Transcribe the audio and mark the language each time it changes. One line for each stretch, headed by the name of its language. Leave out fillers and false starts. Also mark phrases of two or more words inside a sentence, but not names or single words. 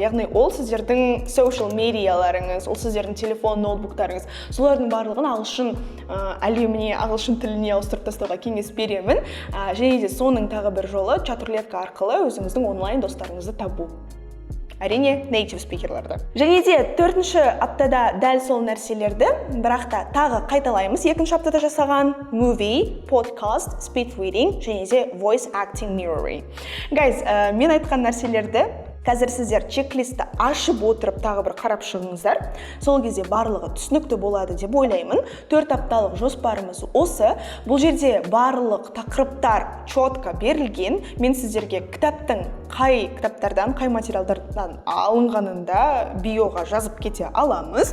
Kazakh: Яғни ол сіздердің social медиаларыңыз, ол сіздердің телефон, ноутбуктарыңыз, солардың барлығын ағылшын әлеміне, ағылшын тіліне ауыстырып тастауға кеңес беремін. Және де соның тағы бір жолы чат-рулетка арқылы өзіңіздің онлайн достарыңызды табу. Әрине, native спикерлерді. Және де 4-ші аптада дәл сол нәрселерді, бірақ та тағы қайталаймыз. 2-ші аптада жасаған
English: movie, podcast, speed reading, және де voice acting, mirroring.
Kazakh: Guys, мен айтқан нәрселерді қазір сіздер чек-листті ашып отырып тағы бір қарап шығыңыздар. Сол кезде барлығы түсінікті болады деп ойлаймын. 4 апталық жоспарымыз осы. Бұл жерде барлық тақырыптар четко берілген. Мен сіздерге кітаптың қай кітаптардан, қай материалдардан алынғанында биоға жазып кете аламыз.